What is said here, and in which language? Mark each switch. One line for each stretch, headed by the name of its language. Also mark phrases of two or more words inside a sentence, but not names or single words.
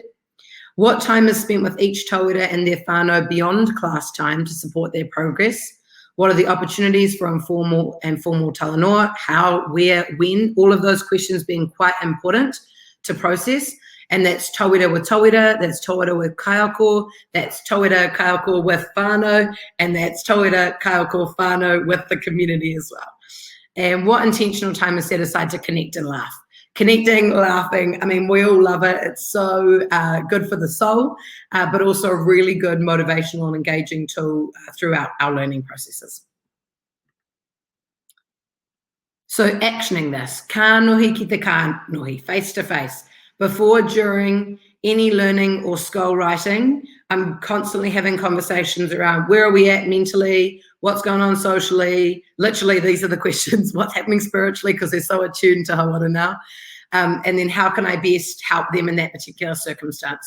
English: What time is spent with each tauira and their whānau beyond class time to support their progress? What are the opportunities for informal and formal talanoa? How, where, when? All of those questions being quite important to process. And that's tauira with tauira, that's tauira with kaiako, that's
Māori: tauira kaiako
English: with whānau, and that's
Māori: tauira kaiako whānau
English: with the community as well. And what intentional time is set aside to connect and laugh? Connecting, laughing, I mean, we all love it. It's so good for the soul, but also a really good motivational and engaging tool throughout our learning processes. So actioning this,
Māori: ka nohi ki te ka nohi,
English: face to face. Before, during any learning or skull writing, I'm constantly having conversations around where are we at mentally, what's going on socially. Literally, these are the questions, what's happening spiritually, because they're so attuned to Hawara now. And then how can I best help them in that particular circumstance?